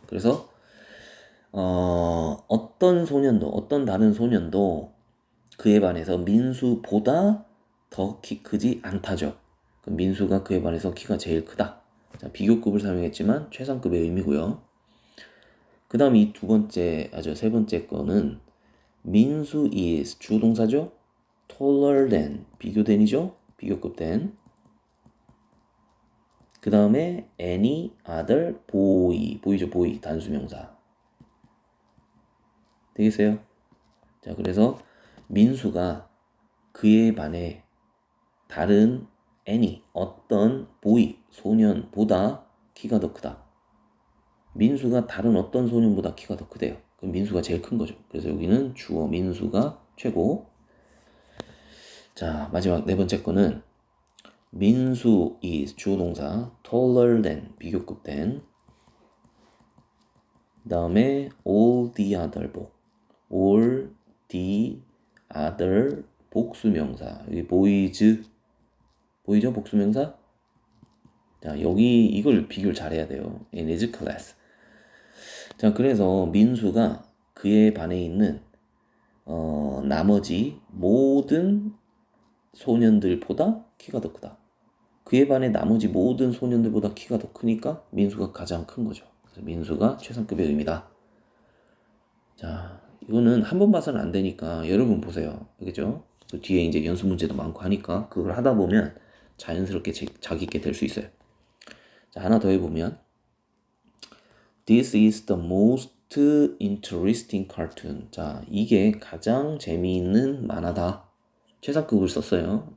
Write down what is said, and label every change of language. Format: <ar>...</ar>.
<ko>그래서 어떤 소년도, 어떤 다른 소년도 그에 반해서 민수보다 더 키 크지 않다죠. 그럼 민수가 그에 반해서 키가 제일 크다. 자, 비교급을 사용했지만 최상급의 의미고요. 그 다음 이 두 번째, 세 번째 거는 민수 is 주동사죠.</ko> <en>taller than 비교된이죠.</en> <ko>비교급 된. 그 다음에 any other boy 보이죠. boy 단수명사. 되겠어요? 자, 그래서 민수가 그에 반해 다른 any 어떤 boy 소년보다 키가 더 크다. 민수가 다른 어떤 소년보다 키가 더 크대요. 그럼 민수가 제일 큰 거죠. 그래서 여기는 주어 민수가 최고. 자, 마지막 네 번째 거는 민수 is 주어 동사 taller than 비교급 된.</ko> <en>그 다음에 all the other 복 all the other 복수명사.</en> <ko>여기 boys 보이죠? 복수명사. 자, 여기 이걸 비교를 잘해야 돼요.</ko> <en>in his class.</en> <ko>자, 그래서 민수가 그에 반해 있는 나머지 모든 소년들보다 키가 더 크다. 그에 반해 나머지 모든 소년들보다 키가 더 크니까 민수가 가장 큰 거죠. 그래서 민수가 최상급의 의미다. 자, 이거는 한 번 봐서는 안 되니까 여러분 보세요. 알겠죠? 그 뒤에 이제 연습 문제도 많고 하니까 그걸 하다 보면 자연스럽게 자기 있게 될 수 있어요.</ko> <en>자, 하나 더 해보면 This is the most interesting cartoon.</en> <ko>자, 이게 가장 재미있는 만화다. 최상급을 썼어요.</ko>